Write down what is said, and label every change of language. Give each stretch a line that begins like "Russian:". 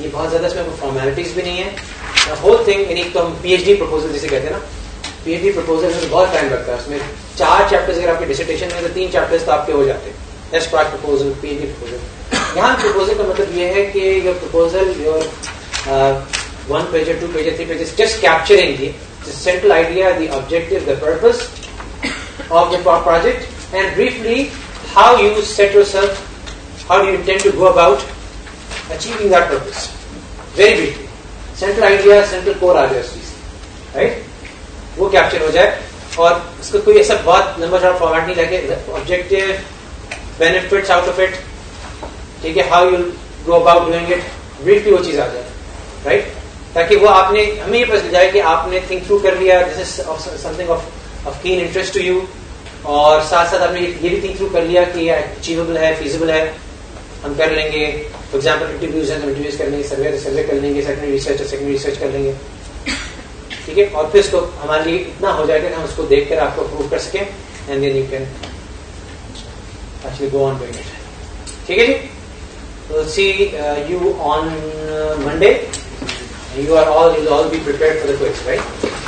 Urdu: یہ بہت زیادہ اس میں کوئی فارمیلٹیز بھی نہیں ہے. ہول تھنگ, یعنی تو ہم پی ایچ ڈی پروپوزل جسے کہتے ہیں نا, پی ایچ ڈی پروپوزل میں بہت ٹائم لگتا ہے. اس میں 4 چیپٹرز اگر آپ کے ڈسرٹیشن میں تو 3 چیپٹرز تو آپ کے ہو جاتے ہیں. S part proposal, P H D proposal. یہاں پروپوزل کا مطلب یہ ہے کہ
English: Your proposal, your 1 page, 2 pages, 3 pages, just capturing the central idea, the objective, the purpose of the project, and briefly how you set yourself, how do you intend to go about achieving that purpose. Very briefly. Central idea, central core
Urdu: آ جائے اس چیز,
English: right?
Urdu: وہ capture ہو جائے, اور اس کو کوئی ایسا بہت لمبا چوڑا فارمیٹ نہیں لگے. Objective, benefits out of it, ٹھیک ہے,
English: how you go about doing it,
Urdu: briefly وہ چیز آ جائے, رائٹ, تاکہ وہ آپ نے, ہمیں یہ پتہ چل جائے کہ آپ نے تھنک تھرو کر لیا,
English: this is something of keen interest to you,
Urdu: اور ساتھ ساتھ آپ نے یہ بھی تھنک تھرو کر لیا کہ یہ اچیویبل ہے, فیزیبل ہے, ہم کر لیں گے. فار ایگزامپل انٹرویوز ہیں تو انٹرویوز کر لیں گے, سروے کر لیں گے, سیکنڈری ریسرچ کر لیں گے, ٹھیک ہے, اور پھر اس کو ہمارے لیے اتنا ہو جائے گا کہ ہم اس کو دیکھ کر آپ کو اپروو کر سکیں,
English: And then you can actually go on doing it.
Urdu: ٹھیک ہے جی, تو
English: See you on Monday. You will all be prepared for the quiz, right?